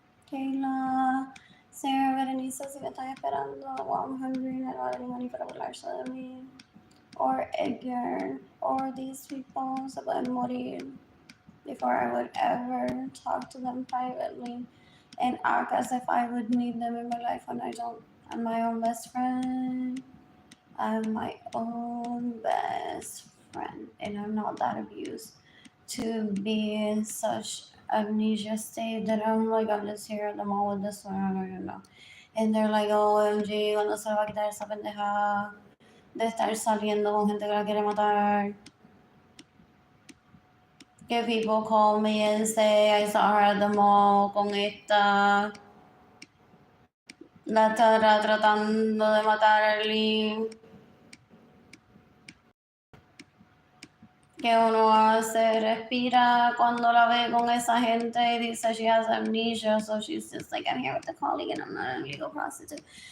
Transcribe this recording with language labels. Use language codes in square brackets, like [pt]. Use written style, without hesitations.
[es] Kayla, Sarah, Berenice, si me están esperando. [en] Well, I'm hungry and I don't have any money [es] para burlarse de mí. [en] Or Edgar, or these people [es] se pueden morir [en] before I would ever talk to them privately and act as if I would need them in my life when I don't. I'm my own best friend. I'm my own best friend, and I'm not that abused to be in such amnesia state that I'm like, I'm just here at the mall with this one, I don't know. And they're like, oh, OMG, [es] ¿cuándo se va a quitar esa pendeja de estar saliendo con gente que la quiere matar? [en] Que people call me and say I saw her at the mall [es] con esta. La estará tratando de matar a Arlene. Que uno hace, respira cuando la ve con esa gente y dice [en] she has amnesia, so she's just like, I'm here with the colleague and I'm not an illegal prostitute.